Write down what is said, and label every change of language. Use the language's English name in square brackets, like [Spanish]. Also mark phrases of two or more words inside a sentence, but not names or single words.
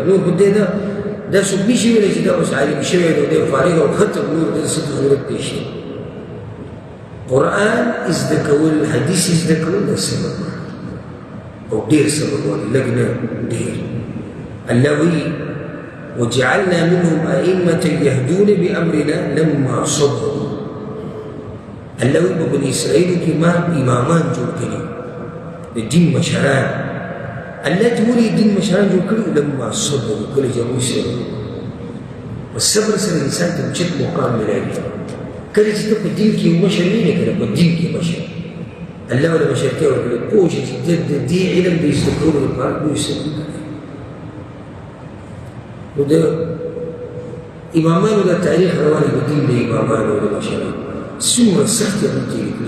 [Pashto] نور خو دی دا څوک نشي ویلی چې دا اوس عالم شوی دی دی فارغ او ختم، نور د څه ضرورت نشته. قرآن زده کول، حدیث زده کول دا صبر او ډېر صبر غواړي، لږ نه ډېر. الله وایي [Arabic] وجعلنا منهم أئمة يهدون بأمرنا لما صبروا. [Pashto] الله وایي په بني اسرائیلو کې ما امامان جوړ کړي د دین مشران. الله ته ولې دین مشران جوړ کړي؟ [Arabic] لما صبروا، [Pashto] کله چې هغوی صبر وکړي. په صبر سره انسان ته اوچت مقام ملاوي. کله چې ته په دین کې یو مشر نه یې که نه، په دین کې مشر الله وله مشرتیا ورکړې، پوه شه چې د دې علم د زده کولو لپاره لوی صبر کوي. نو د امامانو دا تاریخ روان دی، د دین د امامانو او د مشرانو څومره سختې هغوی تېرې کړي.